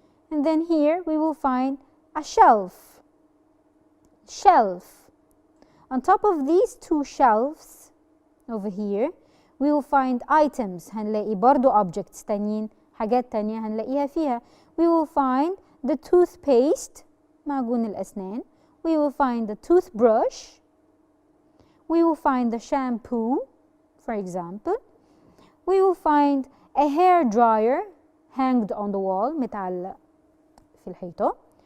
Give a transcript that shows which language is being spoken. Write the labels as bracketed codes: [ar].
[en] And then here we will find a shelf. On top of these two shelves over here we will find items. [ar] هنلاقي برضو objects تانيين، حاجات تانية هنلاقيها فيها. [en] We will find the toothpaste [ar] معجون الأسنان. [en] We will find the toothbrush. We will find the shampoo, for example. We will find a hair dryer hanged on the wall [ar] متعلق في الحيطة.